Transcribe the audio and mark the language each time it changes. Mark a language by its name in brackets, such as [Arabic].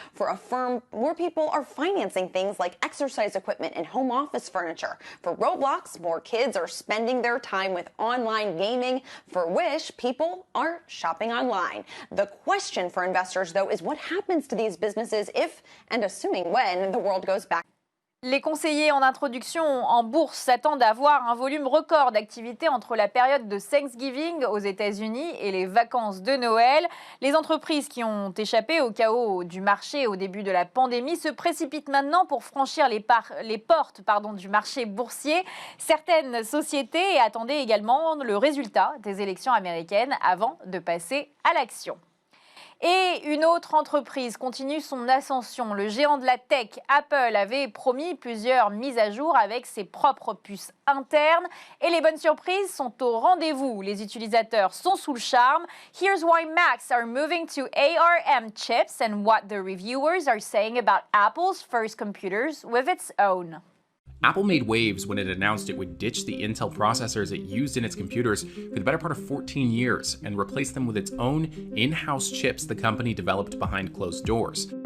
[English] For Affirm, more people are financing things like exercise equipment and home office furniture. For Roblox, more kids are spending their time with online gaming. For Wish, people are shopping online. The question for investors, though, is what happens to these businesses if, and assuming when, the world goes back. [French] Les conseillers en introduction en bourse s'attendent à voir un volume record d'activité entre la période de Thanksgiving aux États-Unis et les vacances de Noël. Les entreprises qui ont échappé au chaos du marché au début de la pandémie se précipitent maintenant pour franchir les portes du marché boursier. Certaines sociétés attendaient également le résultat des élections américaines avant de passer à l'action. Et une autre entreprise continue son ascension. Le géant de la tech, Apple, avait promis plusieurs mises à jour avec ses propres puces internes. Et les bonnes surprises sont au rendez-vous. Les utilisateurs sont sous le charme. [English] Here's why Macs are moving to ARM chips and what the reviewers are saying about Apple's first computers with its own. Apple made waves when it announced it would ditch the Intel processors it used in its computers for the better part of 14 years and replace them with its own in-house chips the company developed behind closed doors.